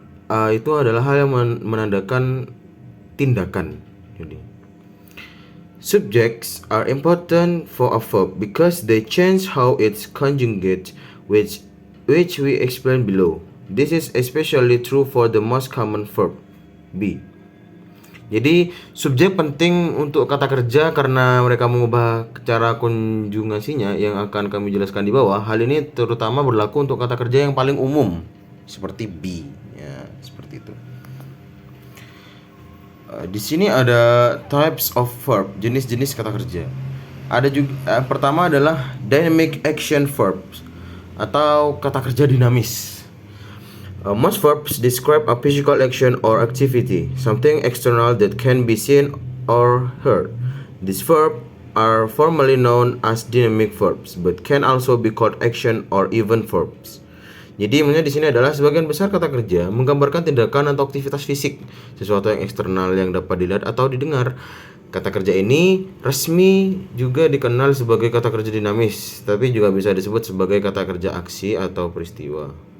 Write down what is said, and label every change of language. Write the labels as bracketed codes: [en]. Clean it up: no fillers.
[id] Itu adalah hal yang menandakan tindakan. Jadi [en] subjects are important for a verb because they change how it's conjugate, which we explain below. This is especially true for the most common verb, be. [id] Jadi subjek penting untuk kata kerja karena mereka mengubah cara konjugasinya yang akan kami jelaskan di bawah. Hal ini terutama berlaku untuk kata kerja yang paling umum seperti be, ya seperti itu. Di sini ada [en] types of verb, [id] jenis-jenis kata kerja. Ada juga pertama adalah [en] dynamic action verbs [id] atau kata kerja dinamis. [en] Most verbs describe a physical action or activity, something external that can be seen or heard. These verbs are formally known as dynamic verbs, but can also be called action or even verbs. [id] Jadi maksudnya di sini adalah sebagian besar kata kerja menggambarkan tindakan atau aktivitas fisik, sesuatu yang eksternal yang dapat dilihat atau didengar. Kata kerja ini resmi juga dikenal sebagai kata kerja dinamis, tapi juga bisa disebut sebagai kata kerja aksi atau peristiwa.